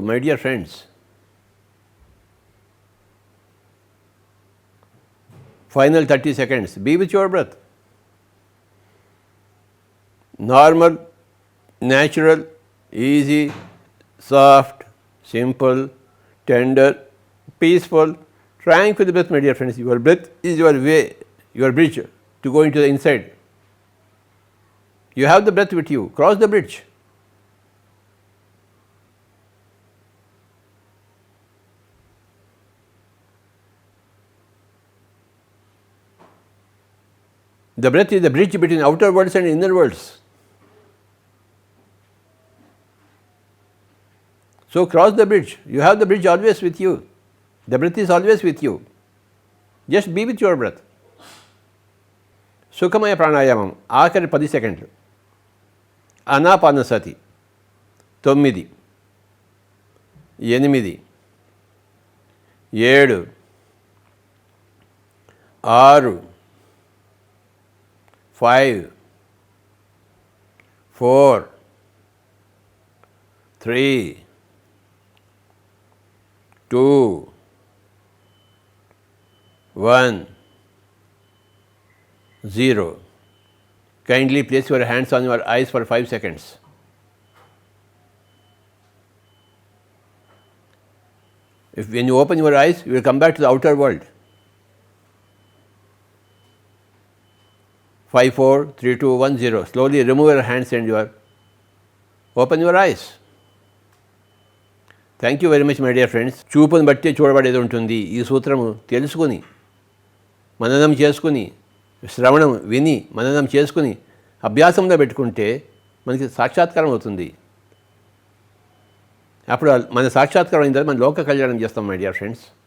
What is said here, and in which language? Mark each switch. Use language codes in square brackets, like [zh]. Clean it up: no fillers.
[en] My dear friends, final 30 seconds. Be with your breath. Normal, natural, easy, soft, simple, tender, peaceful, tranquil breath, my dear friends. Your breath is your way, your bridge to go into the inside. You have the breath with you. Cross the bridge. The breath is the bridge between outer worlds and inner worlds. So cross the bridge. You have the bridge always with you. The breath is always with you. Just be with your breath. [te] సుఖమయ ప్రాణాయామం ఆఖరి [en] 10 seconds. [te] Anapanasati 9, 8, 7, 6, 5, 4, 3, 2, 1, 0. [en] Kindly place your hands on your eyes for 5 seconds. When you open your eyes, you will come back to the outer world. 5, 4, 3, 2, 1, 0. Slowly remove your hands and open your eyes. Thank you very much my dear friends. [te] చూపును బట్టి చూడబడేది ఉంటుంది. ఈ సూత్రము తెలుసుకుని, మననం చేసుకుని, శ్రవణం విని మననం చేసుకుని అభ్యాసంలో పెట్టుకుంటే మనకి సాక్షాత్కారం అవుతుంది. అప్పుడు మన సాక్షాత్కారం అయిన తర్వాత మన లోక కళ్యాణం చేస్తాం [en] My dear friends.